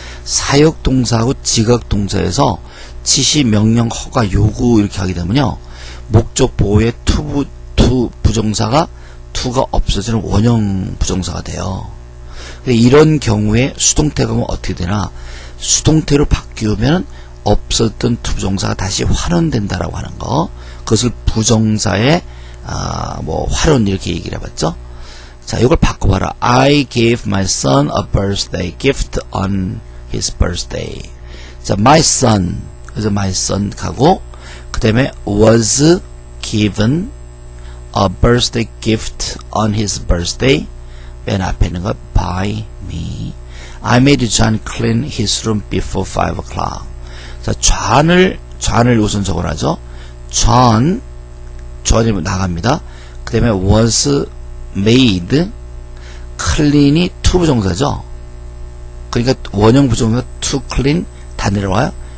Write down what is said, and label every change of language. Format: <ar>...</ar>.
<ko>사역동사하고 지각동사에서 지시, 명령, 허가, 요구 이렇게 하게 되면요, 목적보호에 to 부정사가 to가 없어지는 원형 부정사가 돼요. 이런 경우에 수동태가 뭐 어떻게 되나? 수동태로 바뀌면 없었던 to 부정사가 다시 환원된다라고 하는 거. 그것을 부정사의 활용 이렇게 얘기를 해봤죠. 자, 이걸 바꿔봐라.</ko> <en>I gave my son a birthday gift on his birthday.</en> <ko>자, my son. 그래서 my son 가고, 그 다음에</ko> <en>was given a birthday gift on his birthday.</en> <ko>맨 앞에 있는 거 by me.</ko> <en>I made John clean his room before 5 o'clock.</en> <ko>자, John을 우선 적어놔죠. John이 나갑니다. 그 다음에 was made, clean이 to 부정사죠. 그러니까 원형 부정사 to clean 다 내려와요.</ko>